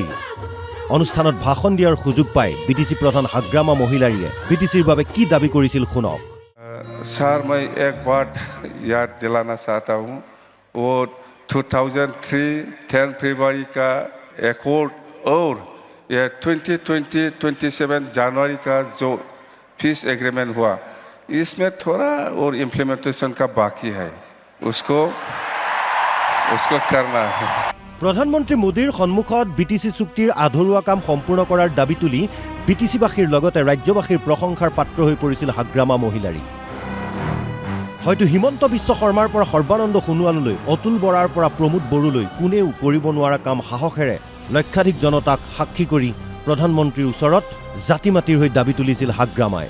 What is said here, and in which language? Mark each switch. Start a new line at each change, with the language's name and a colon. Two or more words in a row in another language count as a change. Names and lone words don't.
Assamese: অনুষ্ঠানত ভাষণ দিয়াৰ সুযোগ পাই বিটিচি প্ৰধান হাগ্ৰামা মহিলাৰীয়ে বিটিচিৰ বাবে কি দাবী কৰিছিল শুনক।
Hindi: सर मैं एक बात याद दिलाना चाहता हूँ, वो 2003 10 फरवरी का एकॉर्ड और ये 2027 जनवरी का जो
English: peace agreement
Hindi: हुआ, इसमें थोड़ा और इम्प्लीमेंटेशन का बाकी है, उसको करना है।
Assamese: প্ৰধানমন্ত্ৰী মোদীৰ সন্মুখত বিটিচি চুক্তিৰ আধৰুৱা কাম সম্পূৰ্ণ কৰাৰ দাবী তুলি বিটিচিবাসীৰ লগতে ৰাজ্যবাসীৰ প্ৰশংসাৰ পাত্ৰ হৈ পৰিছিল হাগ্ৰামা মহিলাৰী। হয়তো হিমন্ত বিশ্ব শৰ্মাৰ পৰা সৰ্বানন্দ সোণোৱাললৈ, অতুল বৰাৰ পৰা প্ৰমোদ বড়োলৈ কোনেও কৰিব নোৱাৰা কাম সাহসেৰে লক্ষাধিক জনতাক সাক্ষী কৰি প্ৰধানমন্ত্ৰীৰ ওচৰত জাতি মাতিৰ হৈ দাবী তুলিছিল হাগ্ৰামাই।